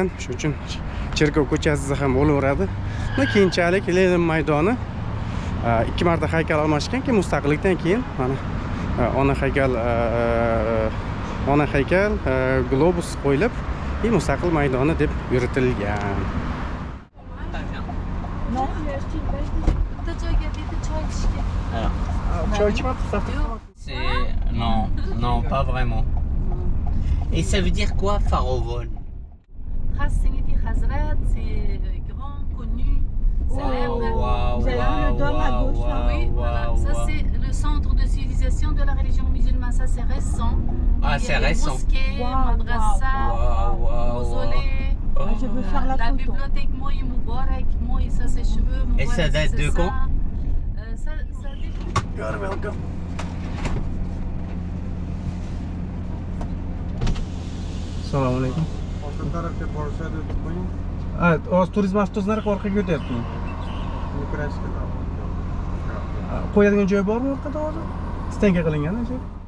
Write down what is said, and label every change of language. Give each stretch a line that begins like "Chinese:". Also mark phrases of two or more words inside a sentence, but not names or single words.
Uzbek: Shuning uchun cherkov ko'chasida ham bo'laveradi. Keyinchalik Lenin maydoni 2 marta haykal almashgan, keyin mustaqillikdan keyin mana ona haykal globus qo'yilib, mustaqil maydoni deb yuritilgan.
French: Non, pas vraiment. Et ça veut dire quoi, Farovol? Khas signifie Khazrat, c'est grand, connu, célèbre. Vous avez vu le dôme à gauche là? Oui, voilà. Ça c'est le centre de civilisation de la religion musulmane. Ça c'est récent. Ah, c'est récent. Mosquée, madrasa, mausolée. Je veux faire la photo. Bibliothèque Moï Moubarak, Moï, ça c'est cheveux. Et ça date de quand? Ça dépend.
English: You're welcome.
Uzbek: Assalomu alaykum. Orqa tarafga borishadi deb qo'ying. Hozir turizm avtobuslar orqaga o'tyapti. Ukrainskiy taraf. Qo'yadigan joy bormi orqada hozir? Stenga qilingan joy.